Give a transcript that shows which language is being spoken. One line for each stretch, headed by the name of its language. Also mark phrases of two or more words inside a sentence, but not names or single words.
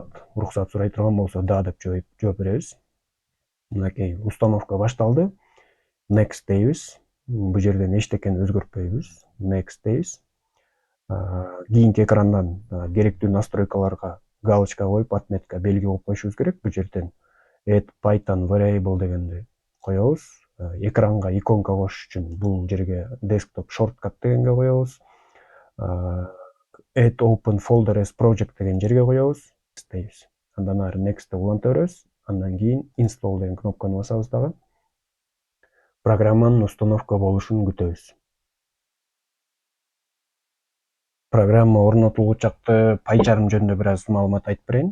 Kyrgyz: Уруксат сурай турган болсо да деп жооп беребиз. Мынакей установка башталды. Next дейбиз. Бул жерден эчтекени өзгөртпөйбүз. Next дейбиз. Кийинки экрандан керектүү настройкаларга галочка коюп, отметка белги коюп коюшубуз керек. Бул жерден
English: add Python variable
Kyrgyz: дегенди коебуз. Экранга иконка кошуш үчүн бул жерге
English: desktop shortcut
Kyrgyz: дегенге коебуз.
English: Add open folder as project
Kyrgyz: деген жерге коебуз. Дейбиз. Андан ары next деп уланта беребиз. Андан кийин
English: install деген
Kyrgyz: кнопканы басабыз дагы. Программанын установка болушун күтөбүз. Программа орнотулгу чакта PyCharm жөнүндө бир аз маалымат айтып берейин.